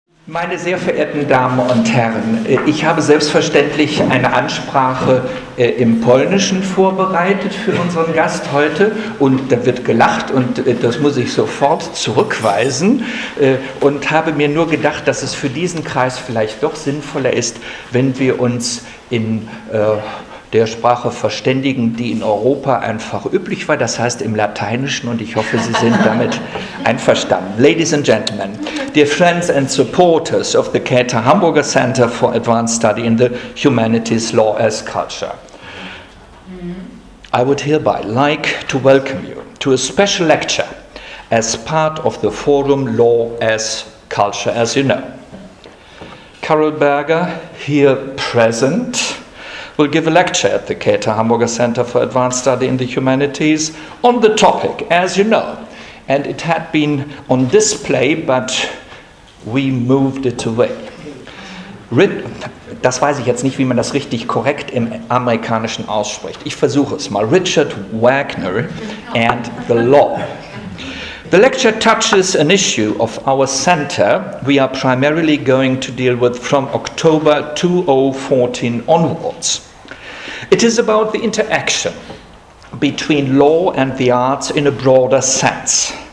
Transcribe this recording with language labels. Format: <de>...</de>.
<de>Meine sehr verehrten Damen und Herren, ich habe selbstverständlich eine Ansprache im Polnischen vorbereitet für unseren Gast heute und da wird gelacht und das muss ich sofort zurückweisen und habe mir nur gedacht, dass es für diesen Kreis vielleicht doch sinnvoller ist, wenn wir uns in der Sprache verständigen, die in Europa einfach üblich war, das heißt im Lateinischen, und ich hoffe, Sie sind damit einverstanden.</de> <en>Ladies and gentlemen, dear friends and supporters of the Käte Hamburger Center for Advanced Study in the Humanities, Law as Culture, I would hereby like to welcome you to a special lecture as part of the forum Law as Culture, as you know. Karol Berger, here present, will give a lecture at the Käte Hamburger Center for Advanced Study in the Humanities on the topic, as you know. And it had been on display, but we moved it away.</en> <de>Das weiß ich jetzt nicht, wie man das richtig korrekt im Amerikanischen ausspricht. Ich versuche es mal. Richard Wagner and the Law.</de> <en>The lecture touches an issue of our center we are primarily going to deal with from October 2014 onwards. It is about the interaction between law and the arts in a broader sense.</en>